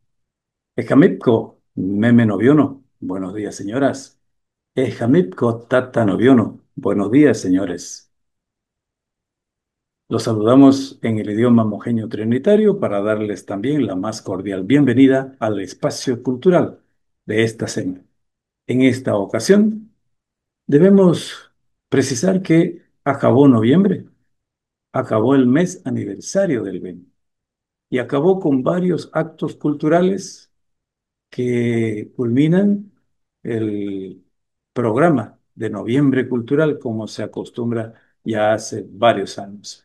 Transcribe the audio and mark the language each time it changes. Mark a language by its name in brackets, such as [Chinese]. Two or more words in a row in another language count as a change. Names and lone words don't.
[Trinitario] Ejamipco, meme noviono. [Spanish] Buenos días, señoras. [Trinitario] Ejamipco, tata noviono. [Spanish] Buenos días, señores. Los saludamos en el idioma mojeño trinitario para darles también la más cordial bienvenida al espacio cultural de esta semana. En esta ocasión, debemos precisar que acabó noviembre, acabó el mes aniversario del BEN y acabó con varios actos culturales que culminan el programa de Noviembre Cultural, como se acostumbra ya hace varios años.